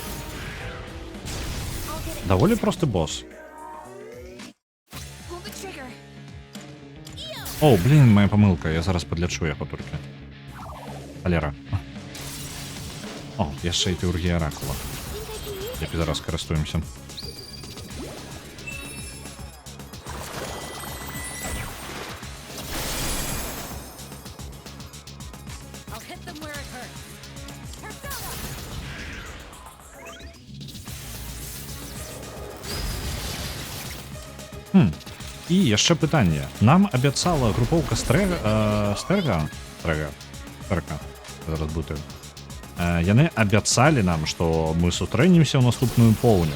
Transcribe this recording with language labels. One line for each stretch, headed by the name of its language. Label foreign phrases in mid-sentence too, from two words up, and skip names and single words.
English: I'll get it.
Belarusian: Даволі просты босс.
English: Pull the trigger.
Belarusian: О, блін, моя памылка, я зараз падлячу яго толькі. Халера. О, яшчэ і тэургія аракула.
English: Think I can use it.
Belarusian: Як зараз карыстуемся.
English: I'll hit them where it hurts. Persona!
Belarusian: І яшчэ пытанне. Нам абяцала групоўка Стерга. Зараз бутаю. Яны абяцалі нам, што мы сутрэнемся ў наступную поўню.